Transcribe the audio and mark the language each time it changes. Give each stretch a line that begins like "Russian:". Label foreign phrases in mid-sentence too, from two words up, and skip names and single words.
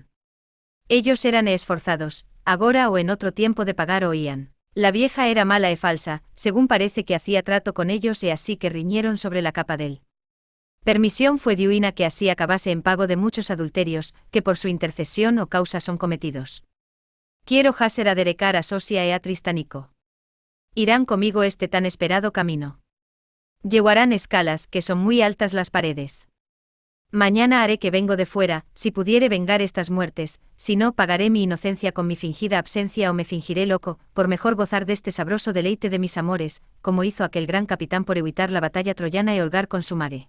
Spanish: Ellos eran esforzados, agora o en otro tiempo de pagar oían. La vieja era mala e falsa, según parece que hacía trato con ellos e así que riñeron sobre la capa del. Permisión fue diuina que así acabase en pago de muchos adulterios, que por su intercesión o causa son cometidos. Quiero hacer aderecar a Sosia e a Tristanico. Irán conmigo este tan esperado camino. Llevarán escalas, que son muy altas las paredes. Mañana haré que vengo de fuera, si pudiere vengar estas muertes, si no pagaré mi inocencia con mi fingida absencia o me fingiré loco, por mejor gozar de este sabroso deleite de mis amores, como hizo aquel gran capitán por evitar la batalla troyana y holgar con su madre.